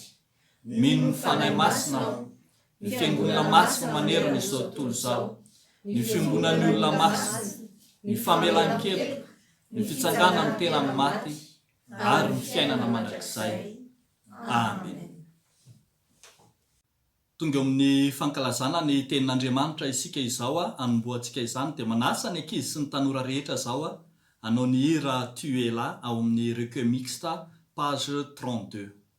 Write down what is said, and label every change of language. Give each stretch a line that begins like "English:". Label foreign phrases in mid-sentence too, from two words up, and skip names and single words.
Malagasy: Mino ny fanahy masina aho, ny fiangonana masina manerana izao tontolo izao, ny fiangonan'ny olona masina, ny famelan-keloka, ny fitsanganany tena amin'ny maty, ary ny fiainana mandrakizay. Amen. Tonga amin'ny fankalazana ny tenin'Andriamanitra isika izao anomboantsika izany, dia manasa ny ankizy sy ny tanora rehetra izao hanao ny hira
French: Tu es là
Malagasy: ao amin'ny
French: recueil mixte
Malagasy: page 32.